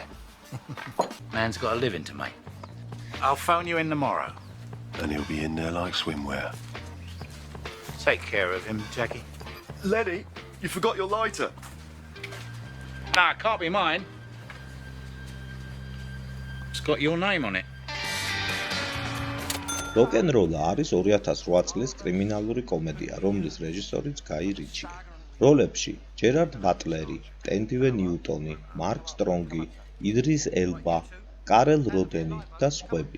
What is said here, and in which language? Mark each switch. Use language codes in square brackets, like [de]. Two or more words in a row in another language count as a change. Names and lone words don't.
[en] Man's got a living to make. I'll phone you in tomorrow. And he'll be in there like swimwear. Take care of him, Jackie. Lenny, you forgot your lighter. Nah, it can't be mine. It's got your name on it. [ka] როკ-ენ-როლა არის 2008 წლის კრიმინალური კომედია, რომლის რეჟისორიც გაი რიჩია. როლებში ჯერარდ ბატლერი, ტენდივე ნიუტონი, მარკ სტრონგი, იდრის ელბა, კარელ როდენი და სხვები.